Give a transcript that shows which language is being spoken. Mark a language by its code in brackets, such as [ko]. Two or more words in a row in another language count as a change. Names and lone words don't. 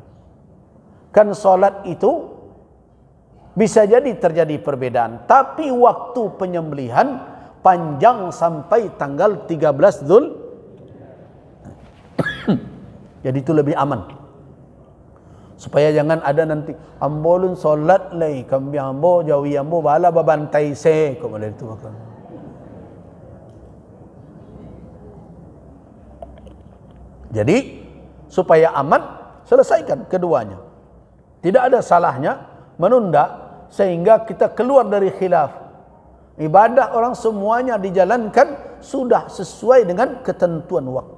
[id] Kan solat itu bisa jadi terjadi perbedaan, tapi waktu penyembelihan panjang sampai tanggal 13 Dzul. Jadi itu lebih aman. [min] Supaya jangan ada nanti ambolun solat lagi kambing ambo jawi ambo bala babantai se kok model itu makan. [id] Jadi supaya aman, selesaikan keduanya. Tidak ada salahnya menunda sehingga kita keluar dari khilaf. Ibadah orang semuanya dijalankan sudah sesuai dengan ketentuan waktu.